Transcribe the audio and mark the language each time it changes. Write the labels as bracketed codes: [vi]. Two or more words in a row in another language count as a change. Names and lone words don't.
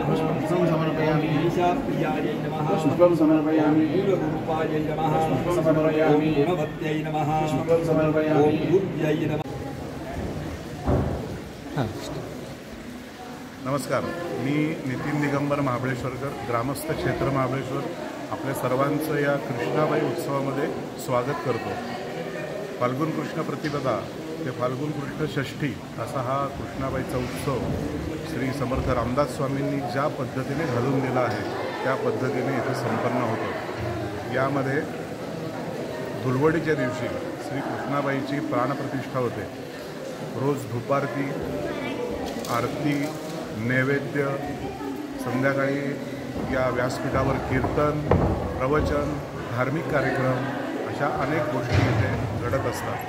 [sa] पुष्पं समर्पयामि। ईशाप्रियायै नमः। पुष्पं समर्पयामि। मूलरूपायै नमः। पुष्पं समर्पयामि। ओम गुणवत्यै नमः। पुष्पं समर्पयामि। ओम बुद्ध्यै नमः। [mr] नमस्कार, मी नितीन दिगंबर महाबळेश्वरकर, ग्रामस्थ क्षेत्र महाबळेश्वर, आपल्या सर्वांचं या कृष्णाबाई उत्सवामध्ये स्वागत करतो। फाल्गुन कृष्ण प्रतिपदा ते फाल्गुन कृष्ण षष्ठी असा हा कृष्णाबाईचा उत्सव श्री समर्थ रामदास स्वामींनी ज्या पद्धतीने घालून दिला आहे त्या पद्धतीने इथे संपन्न होतो। यामध्ये धुलवडीच्या दिवशी श्री कृष्णाबाईची प्राणप्रतिष्ठा होते। रोज धूपारती, आरती, नैवेद्य, संध्याकाळी या व्यासपीठावर कीर्तन, प्रवचन, धार्मिक कार्यक्रम अशा अनेक गोष्टी इथे घडत असतात।